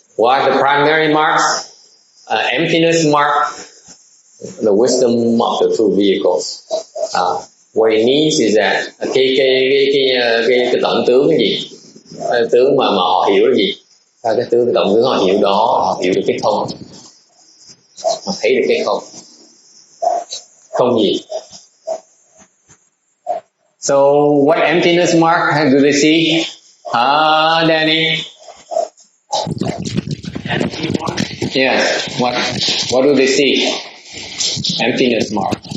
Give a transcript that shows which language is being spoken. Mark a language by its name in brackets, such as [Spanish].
[English] What are the primary marks? Emptiness mark, the wisdom of the two vehicles. What it means is that [Vietnamese] cái tổng tướng cái gì? Cái tướng mà họ hiểu là gì? Cái tổng tướng họ hiểu đó, họ hiểu được cái không, họ thấy được cái không gì. [English] So what emptiness mark do they see? Danny? Empty mark? Yes. What do they see? Emptiness mark.